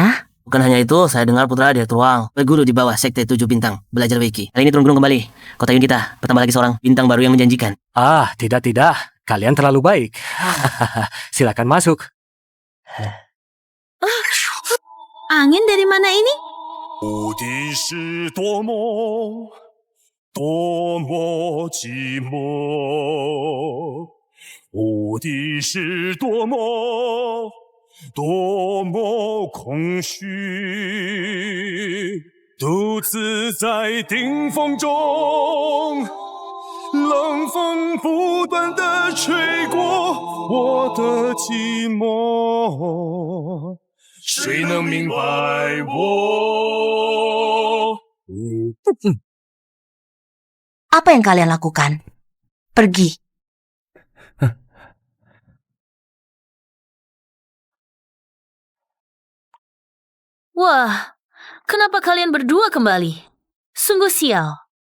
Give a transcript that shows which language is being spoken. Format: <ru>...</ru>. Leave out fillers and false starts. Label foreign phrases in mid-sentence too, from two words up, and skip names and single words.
<id>Bukan hanya itu, saya dengar putra Direktur Wang berguru di bawah Sekte 7 Bintang, belajar Wiki. Hari ini turun gunung kembali. Kota Yun kita bertambah lagi seorang bintang baru yang menjanjikan. Ah, tidak. Kalian terlalu baik. Silakan masuk. Angin dari mana ini?</id> <zh>无敌是多么多么寂寞，无敌是多么多么空虚，独自在顶峰中，冷风不断地吹过我的寂寞。谁能明白我？</zh> <id>Apa yang kalian lakukan? Pergi. Wah, kenapa kalian berdua kembali? Sungguh sial.</id>